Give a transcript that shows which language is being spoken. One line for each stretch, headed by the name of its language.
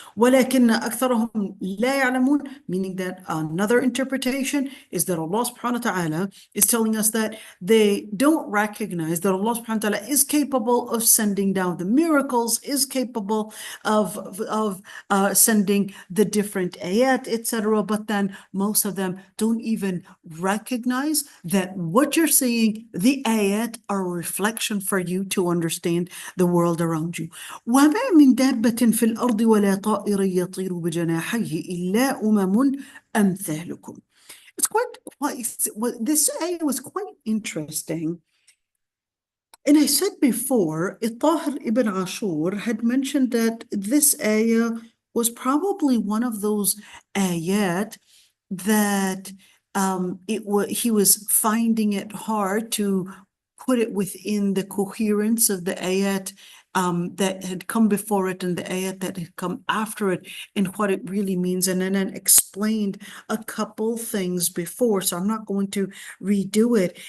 Arabic: ولكن أكثرهم لا يعلمون,
English: meaning that another interpretation is that Allah subhanahu wa ta'ala is telling us that they don't recognize that Allah subhanahu wa ta'ala is capable of sending down the miracles, is capable of sending the different ayat, etc. But then most of them don't even recognize that what you're seeing, the ayat, are a reflection for you to understand the world around you.
Arabic: وما من دابة في الأرض ولا طائر يطير بجناحيه إلا أمثالكم.
English: It's this ayah was quite interesting. And I said before, Tahir ibn Ashur had mentioned that this ayah was probably one of those ayat that he was finding it hard to put it within the coherence of the ayat that had come before it and the ayat that had come after it and what it really means, and then explained a couple things before, so I'm not going to redo it.